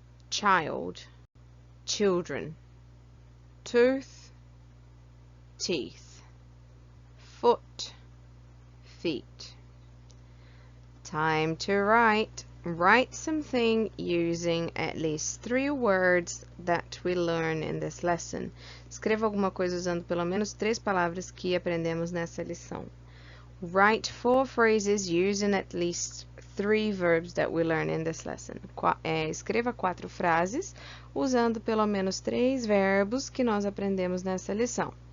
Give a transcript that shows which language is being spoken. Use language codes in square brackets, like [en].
[en] Child, children. Tooth, teeth. Foot, feet. Time to write. Write something using at least 3 words that we learn in this lesson. [pt] Escreva alguma coisa usando pelo menos 3 palavras que aprendemos nessa lição. [en] Write 4 phrases using at least 3 verbs that we learn in this lesson. [pt] Escreva 4 frases usando pelo menos 3 verbos que nós aprendemos nessa lição.